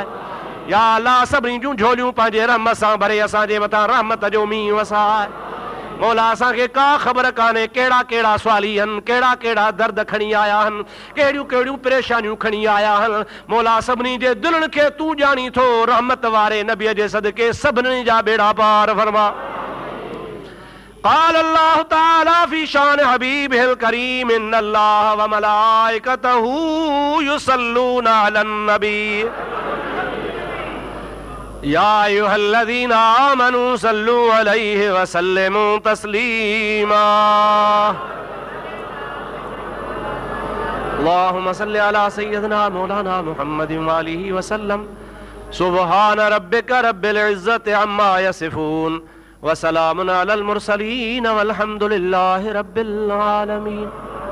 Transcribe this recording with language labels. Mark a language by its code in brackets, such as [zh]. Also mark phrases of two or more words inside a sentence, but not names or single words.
[sd] या अल्लाह सभिनी जूं झोलियूं पंहिंजे रहमत सां भरे असांजे मथां रहमत जो मींहुं वसाए। मौला असांखे का ख़बर कान्हे कहिड़ा कहिड़ा सवाली आहिनि, कहिड़ा कहिड़ा दर्द खणी आया आहिनि, कहिड़ियूं कहिड़ियूं परेशानियूं खणी आया आहिनि। मौला सभिनी जे दिलनि खे तूं ॼाणी थो, रहमत वारे नबीअ जे सदके सभिनी जा बेड़ा पार फरमा। [ar] قال الله تعالى في شأن حبيبه الكريم إن الله وملائكته يصلون على النبي يا أيها الذين آمنوا صلوا عليه وسلموا تسليما. اللهم صل على سيدنا مولانا محمد وآله وسلم سبحان ربك رب العزة عما يصفون وسلام على المرسلين والحمد لله رب العالمين.